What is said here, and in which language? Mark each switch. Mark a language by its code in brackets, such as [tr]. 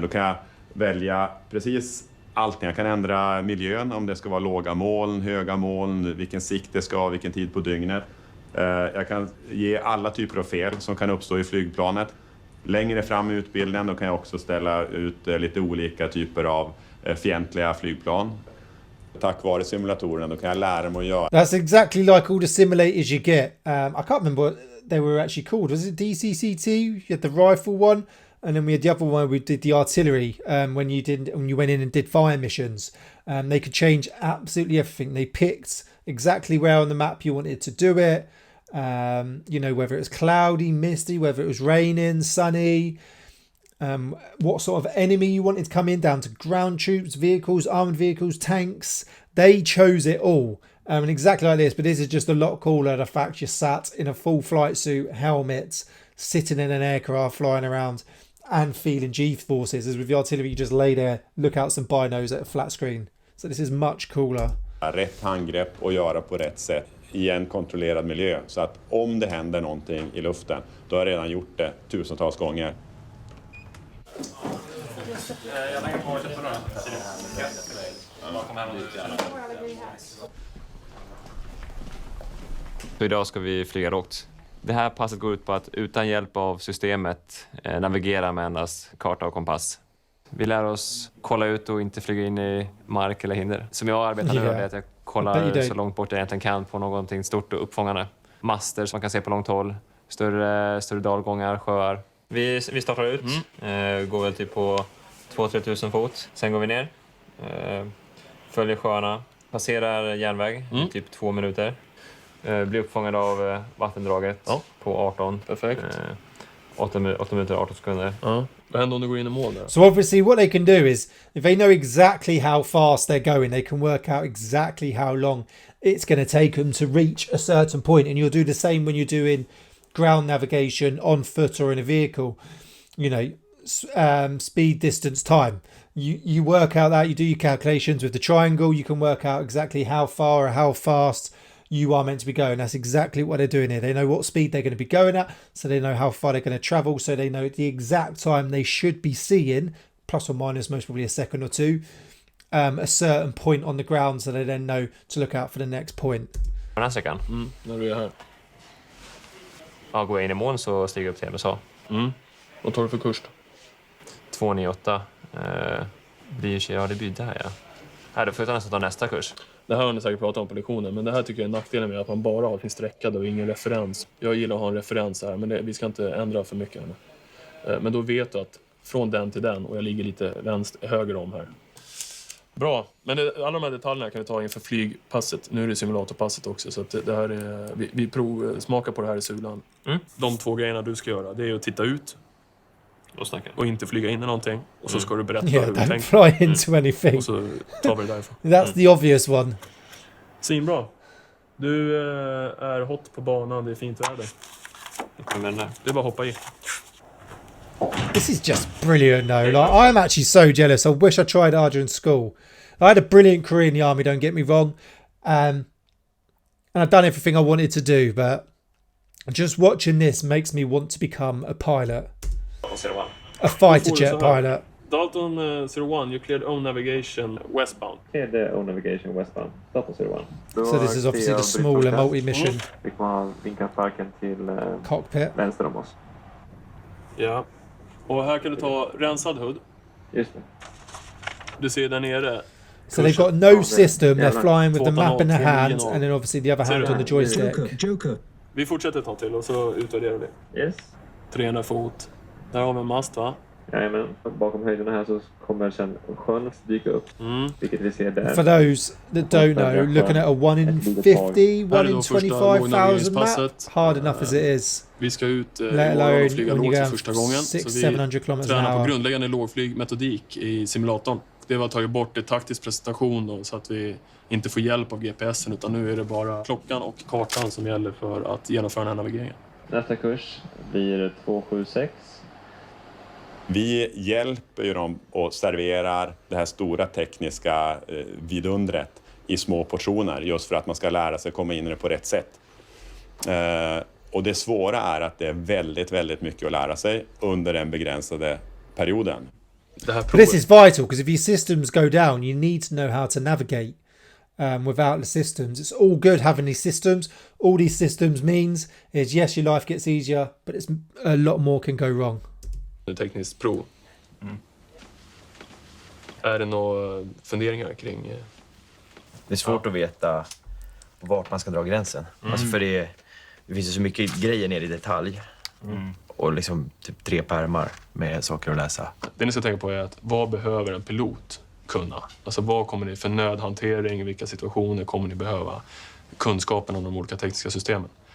[sv] Då kan jag välja precis allting. Jag kan ändra miljön, om det ska vara låga moln, höga moln, vilken sikt det ska ha, vilken tid på dygnet. Jag kan ge alla typer av fel som kan uppstå i flygplanet. Längre fram i utbildningen då kan jag också ställa ut lite olika typer av fientliga flygplan. Tack vare simulatorerna då kan jag lära mig att göra. [en] That's exactly like all the simulators you get. I can't remember what they were actually called. Was it DCC2? You had the rifle one, and then we had the other one. We did the artillery. When you went in and did fire missions, they could change absolutely everything. They picked exactly where on the map you wanted to do it. You know, whether it was cloudy, misty, whether it was raining, sunny. What sort of enemy you wanted to come in, down to ground troops, vehicles, armoured vehicles, tanks. They chose it all. And exactly like this, but this is just a lot cooler. The fact you're sat in a full flight suit, helmets, sitting in an aircraft, flying around and feeling G-forces. As with the artillery, you just lay there, look out some binos at a flat screen. So this is much cooler. [sv] Rätt handgrepp och göra på rätt sätt i en kontrollerad miljö. Så att om det händer någonting i luften, då har jag redan gjort det tusentals gånger. Så idag ska vi flyga lågt. Det här passet går ut på att utan hjälp av systemet navigera med endast karta och kompass. Vi lär oss kolla ut och inte flyga in i mark eller hinder. Som jag arbetar nu är att jag kollar så långt bort jag egentligen kan på någonting stort och uppfångande. Master som man kan se på långt håll, större dalgångar, sjöar. Vi startar ut, går väl typ på 2-3 tusen fot. Sen går vi ner, följer sjöarna, passerar järnväg typ 2 minuter. Blir uppfångad av vattendraget på 18. Perfekt. 8 minuter 18 sekunder. Vad händer om du går in i mål där? [en] So obviously what they can do is, if they know exactly how fast they're going, they can work out exactly how long it's going to take them to reach a certain point. And you'll do the same when you're doing ground navigation on foot or in a vehicle. You know, speed, distance, time. You work out that, you do your calculations with the triangle. You can work out exactly how far or how fast you are meant to be going. That's exactly what they're doing here. They know what speed they're going to be going at, so they know how far they're going to travel, so they know the exact time they should be seeing, plus or minus most probably a second or two, a certain point on the ground, so they then know to look out for the next point. [sv] Den här sträckan? När du är här. Ja, går jag in i mål så stiger jag upp till MSA. Vad tar du för kurs då? 298. Det blir där, ja. Här, då får jag nästan ta nästa kurs. Det här har ni säkert pratat om på lektionen, men det här tycker jag är nackdelen med att man bara har sin sträckad och ingen referens. Jag gillar att ha en referens här, men vi ska inte ändra för mycket här. Men då vet du att från den till den, och jag ligger lite höger om här. Bra, men alla de här detaljerna kan vi ta inför flygpasset. Nu är det simulatorpasset också, så att det här är, vi smakar på det här i sulan. De 2 grejerna du ska göra, det är att titta ut och inte flyga in i någonting. Och så ska du berätta hur du tänker. [en] Fly into anything. [sv] Och så tar vi det därifrån. [en] That's the obvious one. [sv] Svinbra. Du är hot på banan, det är fint väder. Det är bara att hoppa i. [en] This is just brilliant though. Like, I'm actually so jealous. I wish I tried harder in school. I had a brilliant career in the army, don't get me wrong. And I've done everything I wanted to do, but just watching this makes me want to become a pilot. A fighter jet pilot. Dalton 01, you cleared own navigation westbound. Cleared own navigation westbound. Dalton 01. So this is obviously the smaller multi-mission. [sv] Vi kommer vinka sparken till cockpit vänster om oss. Ja. Och här kan du ta rensad HUD. Just det. Du ser där nere. [en] So they've got no system. They're flying with the map in their hand, and then obviously the other hand on the joystick. Joker. [sv] Vi fortsätter ett tag till och så utvärderar vi. [en] Yes. [sv] 300 fot. Där har vi en mast, va? Jajamän. Bakom höjderna här så kommer sen sjön dyka upp. Vilket vi ser där. [en] For those that don't know, looking at a 1 in 50, 1 in 25,000 map, hard enough as it is. [sv] Vi ska ut [en] let alone [sv] och flyga [en] when you [sv] lågt [en] go [sv] för första gången. [en] 600-700 kilometers an [sv] tränar på [en] hour. [sv] grundläggande lågflygmetodik i simulatorn. Det var tagit bort i taktisk presentation då, så att vi inte får hjälp av GPSen, utan nu är det bara klockan och kartan som gäller för att genomföra den här navigeringen. Nästa kurs blir 276. Vi hjälper ju dem och serverar det här stora tekniska vidundret i små portioner, just för att man ska lära sig komma in i det på rätt sätt. Och det svåra är att det är väldigt, väldigt mycket att lära sig under den begränsade perioden. [en] But this is vital, because if your systems go down, you need to know how to navigate. Without the systems, it's all good having these systems. All these systems means is, yes, your life gets easier, but it's a lot more can go wrong. [sv] Tekniskt prov. Är det några funderingar kring? Det är svårt att veta vart man ska dra gränsen. Alltså för det finns ju så mycket grejer ner i detalj. Och liksom typ 3 pärmar med saker att läsa. Det ni ska tänka på är att vad behöver en pilot kunna? Alltså vad kommer ni för nödhantering, i vilka situationer kommer ni behöva kunskapen om de olika tekniska systemen?